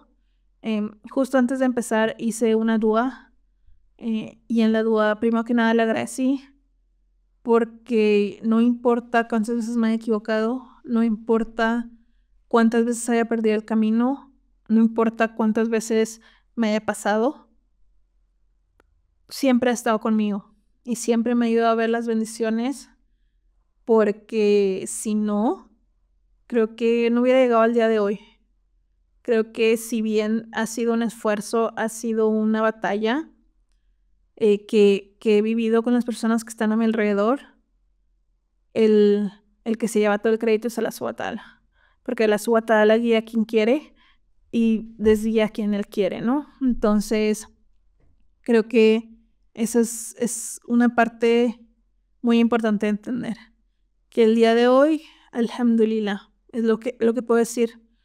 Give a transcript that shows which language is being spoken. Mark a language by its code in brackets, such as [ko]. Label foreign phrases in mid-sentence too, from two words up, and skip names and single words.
[es] Justo antes de empezar hice una dua y en la dua primero que nada le agradecí porque no importa cuántas veces me haya equivocado, no importa cuántas veces haya perdido el camino, no importa cuántas veces me haya pasado, siempre ha estado conmigo y siempre me ha ayudado a ver las bendiciones, porque si no, creo que no hubiera llegado al día de hoy. Creo que si bien ha sido un esfuerzo, ha sido una batalla que he vivido con las personas que están a mi alrededor, el que se lleva todo el crédito es [ar] الله سبحانه وتعالى, [es] porque [ar] الله سبحانه وتعالى [es] guía a quien quiere y desguía a quien él quiere, ¿no? Entonces, creo que esa es una parte muy importante de entender. Que el día de hoy, alhamdulillah, es lo que puedo decir.